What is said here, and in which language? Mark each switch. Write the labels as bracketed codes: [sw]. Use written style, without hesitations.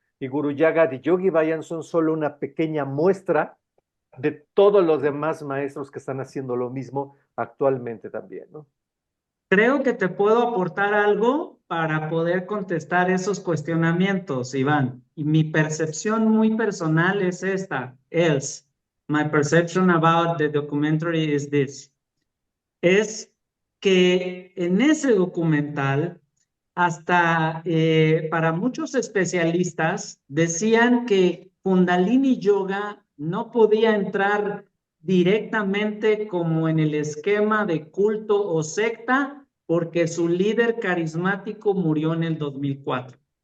[es] Y Guru Yagat y Yogi Bayan son solo una pequeña muestra de todos los demás maestros que están haciendo lo mismo actualmente también, ¿no? Creo que te puedo aportar algo para poder contestar esos cuestionamientos, Iván. Y mi percepción muy personal es esta. [en] Else, my perception about the documentary is this. [es] Es que en ese documental, hasta para muchos especialistas, decían que Kundalini Yoga no podía entrar directamente como en el esquema de culto o secta, porque su líder carismático murió en el 2004.